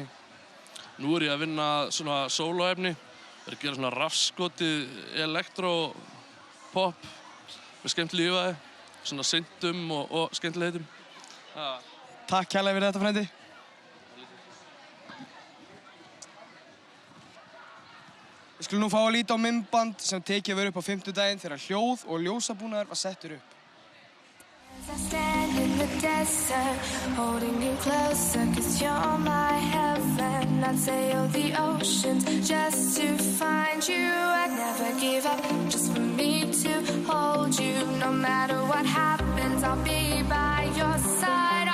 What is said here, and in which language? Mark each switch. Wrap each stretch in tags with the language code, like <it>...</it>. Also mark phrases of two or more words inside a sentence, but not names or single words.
<is>Nú er ég að vinna svona sólóefni. Ég er að gera svona rafskotið elektro-pop með skemmtilegu yfirvægi, svona syntum og skemmtilegheitum. Takk kærlega fyrir þetta, frændi. Við skulum nú fá að líta á myndband sem tekið var upp á 5. þegar hljóð og ljósabúnaður var settur upp.</is> <en>I stand in the desert, holding you closer, 'cause you're my heaven. I'd sail the oceans just to find you. I'd never give up, just for me to hold you. No matter what happens, I'll be by your side.</en>